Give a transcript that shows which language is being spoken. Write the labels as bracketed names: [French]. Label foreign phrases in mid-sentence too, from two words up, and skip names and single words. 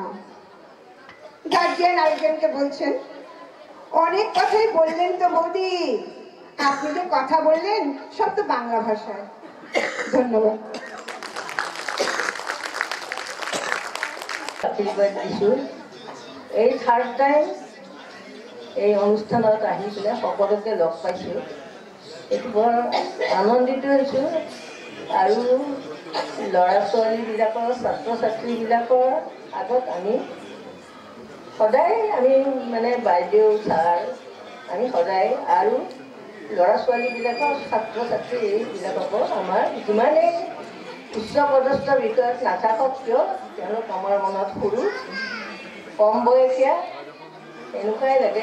[Bangla] গার্জিয়ান আরেকজনকে বলছেন, অনেক কথাই বললেন তো বৌদি, আপনি যে কথা বললেন সব তো বাংলা ভাষায়। [Assamese] ধন্যবাদ। এই [English] third time [Assamese] এই অনুষ্ঠানত আহি পেলাই সকলোকে লগ পাইছোঁ, এইটো বৰ আনন্দিত হৈছোঁ। আৰু ল'ৰা ছোৱালীবিলাকৰ, ছাত্ৰ ছাত্ৰীবিলাকৰ আগত আমি সদায় মানে বাইদেউ ছাৰ আমি সদায়, আৰু ল'ৰা ছোৱালীবিলাকৰ, ছাত্ৰ ছাত্ৰীবিলাককো আমাৰ যিমানেই উচ্চ পদস্থ বিষয়ত নাথাকক কিয় তেওঁলোক আমাৰ মনত সৰু, কম বয়সীয়া এনেকুৱাই লাগে।